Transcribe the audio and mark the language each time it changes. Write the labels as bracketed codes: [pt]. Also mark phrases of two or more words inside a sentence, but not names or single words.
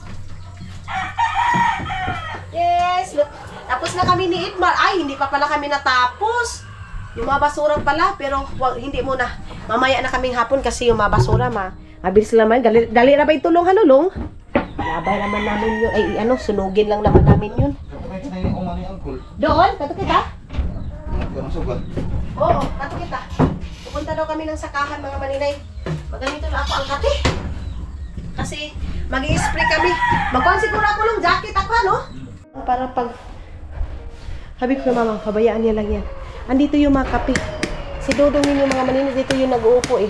[en] Yes! Look. [tl] Tapos na kami ni Idmar. Ay, hindi pa pala kami natapos. Yung mga basura pala, pero hindi muna. Mamaya na kaming hapon kasi yung mga basura, mabilis lang man. Dali na ba itulong, Lung? Labay naman namin yun. Ay, sunugin lang naman namin yun. Doon? Kato kita? Oo, kato kita. Pupunta daw kami ng sakahan, mga maninay. Maganito na ako ang kati. Kasi, mag-i-spray kami. Magkuhan siguro ako ng jacket ako, no? Para pag... Sabi ko kay mama, pabayaan niya lang yan. Andito yung mga kape. Si Dudong yung mga maninay, dito yung nag-uupo eh.